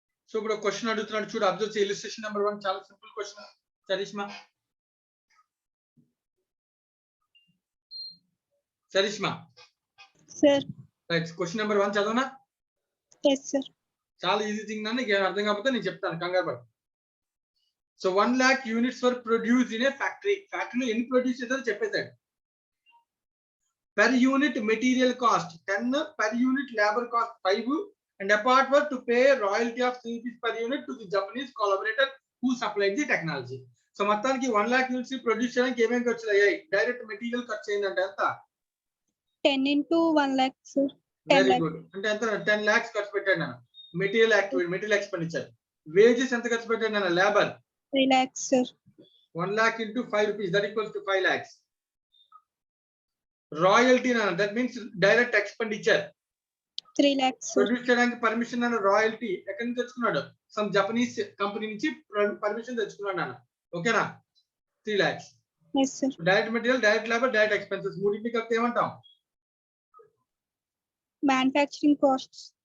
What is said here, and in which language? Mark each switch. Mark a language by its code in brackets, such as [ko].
[te] So ఇప్పుడు question అడుగుతున్నాడు చూడు, అబ్జర్వ్ చేయి. ఇలిస్ట్రేషన్ నెంబర్ 1 చాలా simple question. Charisma sir. Right, question number 1 చదవనా? Yes sir. చాలా ఈజీ థింగ్ నాన్న, నీకు అర్థం కాకపోతే నేను చెప్తాను, కంగారు పడు. [en] So 1 lakh units were produced in a factory. [te] ఫ్యాక్టరీలో ఎన్ని ప్రొడ్యూస్ చేస్తారో చెప్పేశాడు. [en] Per unit material cost 10, per unit labor cost 5, and apart were to pay royalty of 3 rupees per unit to the Japanese collaborator who supplied the technology. [te] So మొత్తానికి 1 lakh units produce చేయడానికి ఏమేమి ఖర్చులు అయ్యాయి? Direct material ఖర్చు అయిందంటే ఎంత? [en] 10 into 1 lakh sir. [te] Very good. అంటే ఎంత? 10 lakhs ఖర్చు పెట్టాడు నేను. Material activity, material expenditure. Wages ఎంత ఖర్చు పెట్టాడు నేను? Labour [en] 3 lakhs sir. 1 lakh into 5 rupees, that equals to 5 lakhs. Royalty na, that means direct expenditure 3 lakhs sir. [te] Produce చేయడానికి పర్మిషన్ అన్న రాయల్టీ ఎక్కడి నుంచి తెచ్చుకున్నాడు? సమ్ జపనీస్ కంపెనీ నుంచి పర్మిషన్ తెచ్చుకున్నాడు నాన్న. ఓకేనా? 3 lakhs. [en] Yes, sir. [te] Direct material, direct labour, direct expenses మూడింటిని కలిపి ఏమంటాం? [en] Manufacturing costs.